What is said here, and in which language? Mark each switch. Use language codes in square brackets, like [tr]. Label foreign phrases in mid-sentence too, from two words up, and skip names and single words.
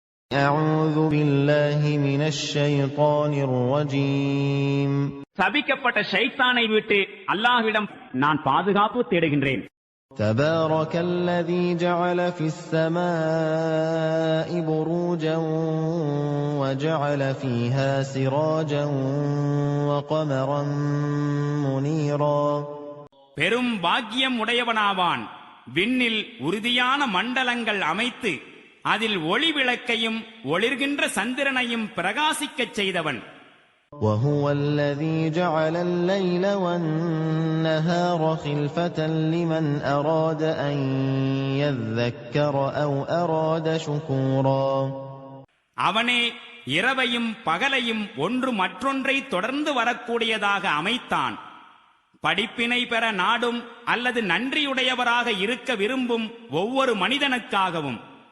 [ar] أعوذ بالله من الشيطان الرجيم. [ta] சபிக்கப்பட்ட ஷைத்தானை விட்டு அல்லாஹ்விடம் நான் பாதுகாப்பு தேடுகின்றேன். [ar] تبارك الذي جعل في السماء بروجا وجعل فيها سراجا وقمرا منيرا. [ta] பெரும் பாக்கியம் உடையவனாவான். விண்ணில் உறுதியான மண்டலங்கள் அமைத்து அதில் ஒளி விளக்கையும் ஒளிர்கின்ற சந்திரனையும் பிரகாசிக்கச் செய்தவன். [ar] وهو الذي جعل الليل والنهار خلفة لمن أراد أن يذكر أو أراد شكورا. [ta] அவனே இரவையும் பகலையும் ஒன்று மற்றொன்றை தொடர்ந்து வரக்கூடியதாக அமைத்தான். படிப்பினை பெற நாடும் அல்லது நன்றியுடையவராக இருக்க விரும்பும் ஒவ்வொரு மனிதனுக்காகவும்